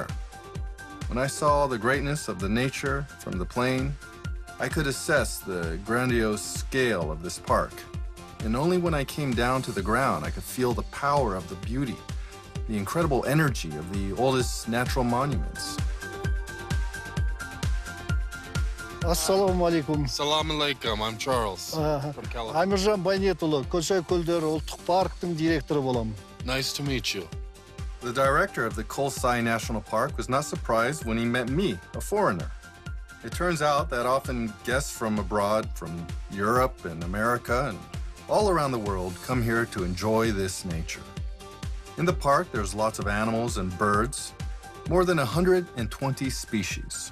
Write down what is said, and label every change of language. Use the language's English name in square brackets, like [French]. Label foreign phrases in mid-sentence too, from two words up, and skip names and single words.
[English] When I saw the greatness of the nature from the plane, I could assess the grandiose scale of this park. And only when I came down to the ground, I could feel the power of the beauty, the incredible energy of the oldest natural monuments. [Arabic] السلام عليكم. السلام عليكم. [English] I'm Charles from California. [Kazakh] Амиржан Байнетұлы, Косай көлдері ұлттық парктың директоры боламын. [English] Nice to meet you. The director of the Kolsay National Park was not surprised when he met me, a foreigner. It turns out that often guests from abroad, from Europe and America and all around the world, come here to enjoy this nature. In the park, there's lots of animals and birds, more than 120 species.